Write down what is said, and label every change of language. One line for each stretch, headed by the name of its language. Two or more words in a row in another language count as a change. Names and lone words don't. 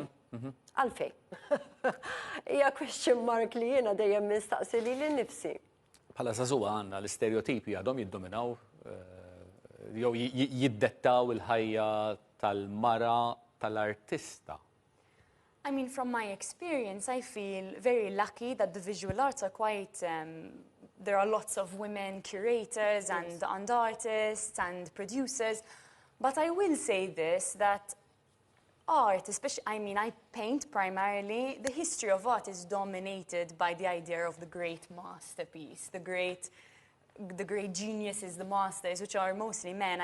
Maltese: Għalfej. Hija
English: question mark
Maltese: li jiena dejjem nistaqsi li nnifsi. Bħala żagħżugħa għandna l-istereotipi għadhom jiddominaw jew jiddettaw il-ħajja tal-mara tal-artista.
English: I mean, from my experience, I feel very lucky that the visual arts are quite there are lots of women curators and artists and producers. But I will say this, that art, especially, I mean, I paint primarily, the history of art is dominated by the idea of the great masterpiece, the great geniuses, the masters, which are mostly men.